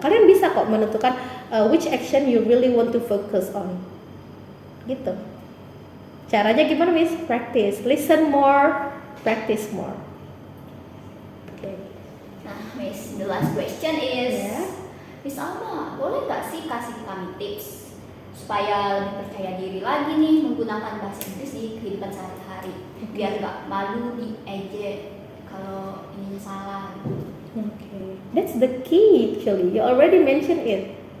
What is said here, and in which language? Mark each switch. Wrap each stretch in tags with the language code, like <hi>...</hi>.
<id>Kalian bisa kok menentukan</id> <en>which action you really want to focus on.</en> <id>Gitu. Caranya gimana,</id> <en>Miss? Practice, listen more, practice more. Nah, Miss, the last question is, Yeah.</en> <id>Miss Alma, boleh nggak sih kasih kami tips supaya lebih percaya diri lagi nih menggunakan bahasa Inggris di kehidupan sehari-hari, biar nggak malu diejek kalau ini salah gitu.</id> <en>Okay, that's the key actually. You already mentioned it.</en>